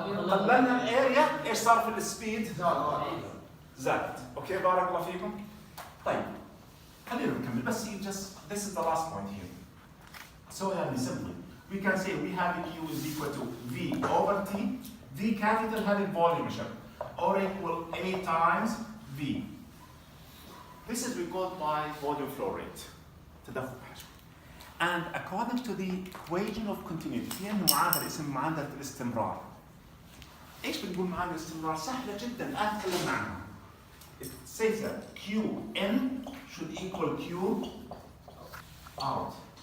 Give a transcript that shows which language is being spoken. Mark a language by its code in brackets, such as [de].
[ar] قللنا الاريا، ايش صار في السبيد؟ زادت. اوكي بارك الله فيكم. طيب خلينا نكمل بس [en] just this is the last point here. So simply we can say we have Q is equal to V over T. V capital [ar] هذه الفوليوم [en] or equal A times V. This is recorded by volume flow rate. [ar] تدفق حجم. [en] And according to the equation of continuity [ar] في عندنا معادلة اسمها معادلة الاستمرار. ايش بنقول معادلة الاستمرار؟ سهلة جدا الآن تكلمنا عنها. [en] It says that Qn should equal Q out.